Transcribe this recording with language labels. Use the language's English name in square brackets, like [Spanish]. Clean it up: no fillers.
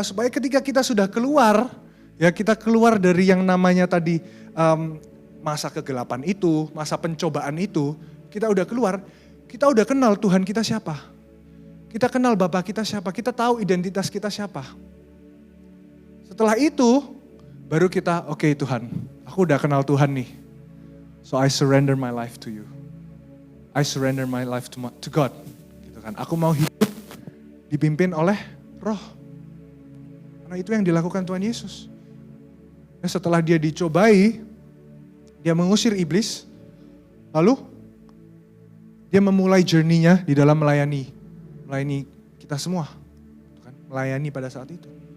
[Indonesian] Supaya ketika kita sudah keluar, ya kita keluar dari yang namanya tadi masa kegelapan itu, masa pencobaan itu, kita udah keluar, kita udah kenal Tuhan kita siapa. Kita kenal Bapa kita siapa, kita tahu identitas kita siapa. Setelah itu, baru kita, oke Tuhan, aku udah kenal Tuhan nih. [English] So I surrender my life to you. I surrender my life to God. [Indonesian] Gitu kan. Aku mau hidup dipimpin oleh Roh. Karena itu yang dilakukan Tuhan Yesus. Nah, setelah dia dicobai, dia mengusir iblis, lalu dia memulai journey-nya di dalam melayani kita semua, kan? Melayani pada saat itu.